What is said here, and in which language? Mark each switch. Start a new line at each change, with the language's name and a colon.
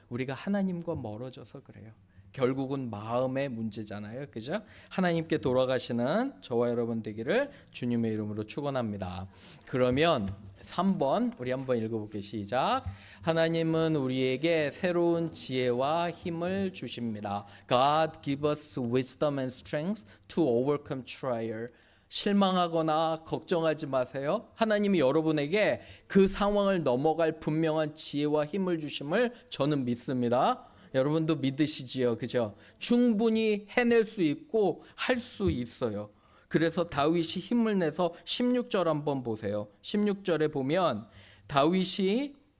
Korean: 우리가 하나님과 멀어져서 그래요. 결국은 마음의 문제잖아요. 그죠? 하나님께 돌아가시는 저와 여러분 되기를 주님의 이름으로 축원합니다. 그러면 3번 우리 한번 읽어볼게요. 시작. 하나님은 우리에게 새로운 지혜와 힘을 주십니다.
English: God give us wisdom and strength to overcome trial.
Korean: 실망하거나 걱정하지 마세요. 하나님이 여러분에게 그 상황을 넘어갈 분명한 지혜와 힘을 주심을 저는 믿습니다. 여러분도 믿으시지요. 그죠? 충분히 해낼 수 있고 할 수 있어요. 그래서 다윗이 힘을 내서 16절 한번 보세요. 16절에 보면 다윗이